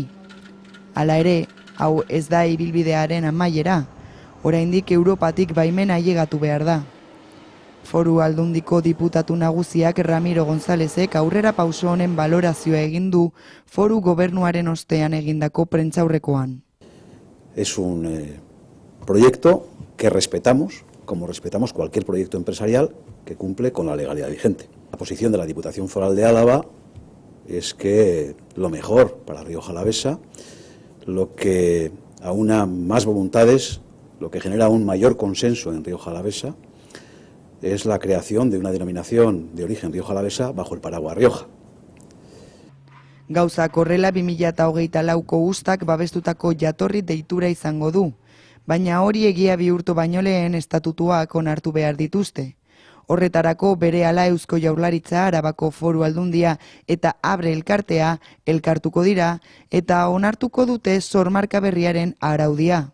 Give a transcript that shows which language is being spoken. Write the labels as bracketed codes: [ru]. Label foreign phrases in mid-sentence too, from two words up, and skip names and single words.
[eu] Hala ere, hau ez da ibilbidearen amaiera, oraindik Europatik baimena ailegatu behar da. Foru Aldundiko diputatu nagusiak Ramiro Gonzálezek aurrera pauso honen balorazioa egin du foru gobernuaren ostean egindako prentsaurrekoan. [es] Es un proyecto que respetamos, como respetamos cualquier proyecto empresarial que cumple con la legalidad vigente. La posición de la Diputación Foral de Álava es que lo mejor para Rioja Alavesa, lo que aúna más voluntades, lo que genera un mayor consenso en Rioja Alavesa, es la creación de una denominación de origen Rioja Alavesa bajo el paraguas Rioja. [eu] Gauzak horrela 2024ko uztak babestutako jatorri deitura izango du, baina hori egia bihurtu baino lehen estatutuak onartu behar dituzte. Horretarako berehala Eusko Jaurlaritza, Arabako Foru Aldundia eta Abre elkartea elkartuko dira eta onartuko dute sormarka berriaren araudia.